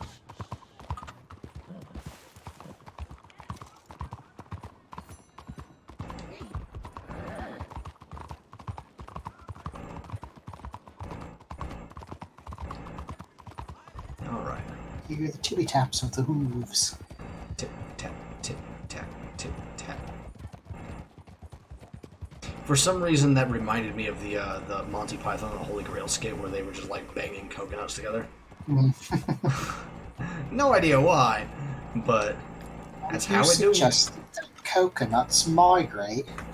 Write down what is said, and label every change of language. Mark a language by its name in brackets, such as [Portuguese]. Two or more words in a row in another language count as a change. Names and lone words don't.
[English] Alright. You hear the tippy taps of the hooves. Tip, tap, tip, tap, tip, tap. For some reason, that reminded me of the Monty Python and the Holy Grail skit where they were just like banging coconuts together. No idea why, but that's how it do. Just coconuts migrate.